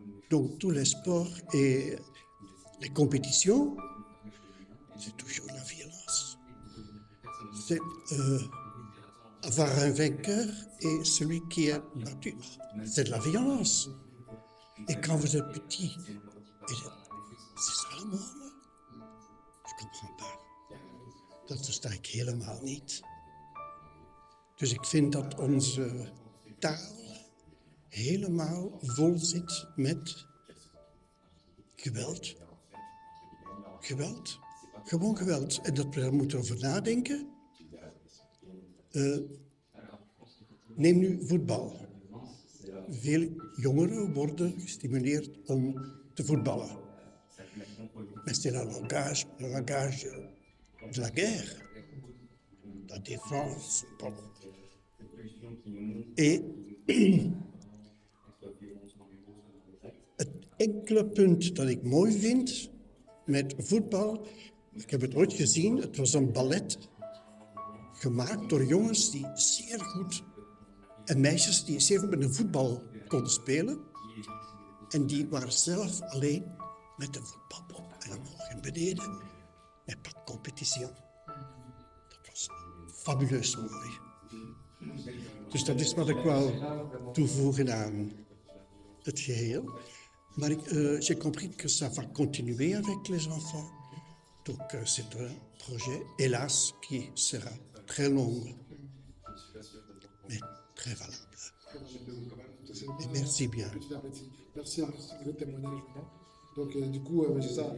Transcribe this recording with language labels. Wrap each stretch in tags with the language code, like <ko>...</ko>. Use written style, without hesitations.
<fr>Donc tous les sports et les compétitions, c'est toujours la violence. C'est avoir un vainqueur et celui qui est battu, c'est de la violence. Et quand vous êtes petit, c'est ça le mot, là? Je comprends pas.</fr> <nl>Dat versta ik helemaal niet. Dus ik vind dat onze taal helemaal vol zit met geweld. Geweld. Gewoon geweld. En dat we daar moeten over nadenken. Neem nu voetbal. Veel jongeren worden gestimuleerd om te voetballen.</nl> <fr>Mais c'est le langage de la guerre, de la défense.</fr> <nl>Et het enkele punt dat ik mooi vind met voetbal, ik heb het ooit gezien, het was een ballet gemaakt door jongens die zeer goed, en meisjes die zeer goed met de voetbal konden spelen. En die waren zelf alleen met de voetbalpop en omhoog en beneden. En pas de competitie. Dat was fabuleus mooi. Dus dat is wat ik wou toevoegen aan het geheel.</nl> <fr>Maar j'ai compris que ça va continuer avec les enfants. Donc c'est un projet, hélas, qui sera très long, mais très valable. Et merci bien. Merci pour le témoignage. Donc, du coup, c'est ça.</fr>